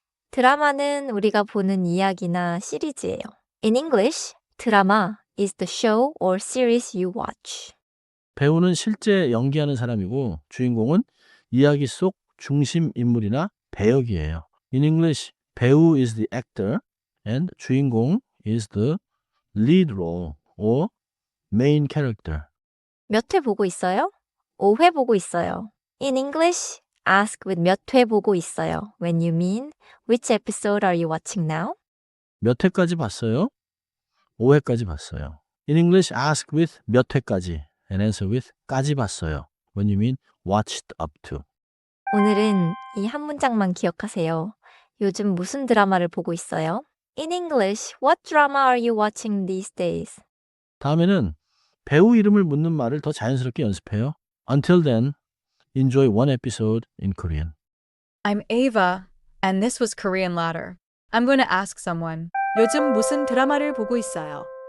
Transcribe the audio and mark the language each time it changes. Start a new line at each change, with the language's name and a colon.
Korean: 드라마는 우리가 보는 이야기나 시리즈예요.
English: In English, 드라마 is the show or series you watch.
Korean: 배우는 실제 연기하는 사람이고 주인공은 이야기 속 중심 인물이나 배역이에요.
English: In English, 배우 is the actor and 주인공 is the lead role or main character.
Korean: 몇 회 보고 있어요? 5회 보고 있어요.
English: In English, ask with
Korean: 몇 회 보고 있어요
English: when you mean which episode are you watching now?
Korean: 몇 회까지 봤어요? 5회까지 봤어요.
English: In English, ask with
Korean: 몇 회까지
English: and answer with
Korean: 까지 봤어요.
English: When you mean watched up to.
Korean: 오늘은 이 한 문장만 기억하세요. 요즘 무슨 드라마를 보고 있어요?
English: In English, what drama are you watching these days?
Korean: 다음에는 배우 이름을 묻는 말을 더 자연스럽게 연습해요.
English: Until then, enjoy one episode in Korean. I'm Ava, and this was Korean Ladder. I'm going to ask someone.
Korean: 요즘 무슨 드라마를 보고 있어요?